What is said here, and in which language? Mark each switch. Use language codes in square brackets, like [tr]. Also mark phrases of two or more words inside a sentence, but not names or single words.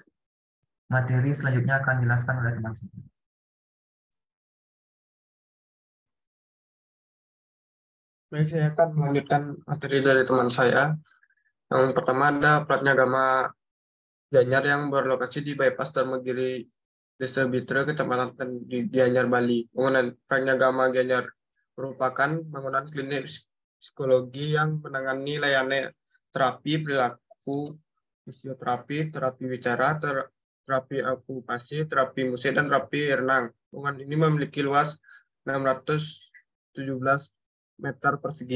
[id] Materi selanjutnya akan dijelaskan oleh teman saya. Baik, saya akan melanjutkan materi dari teman saya. Yang pertama ada Pratnyagama Gianyar yang berlokasi di bypass Dharmagiri, Desa Bitra, Kecamatan Gianyar, Bali. Bangunan Pratnyagama Gianyar merupakan bangunan klinik psikologi yang menangani layanan terapi perilaku, fisioterapi, terapi bicara, terapi okupasi, terapi musik, dan terapi renang. Bangunan ini memiliki luas 617 meter persegi.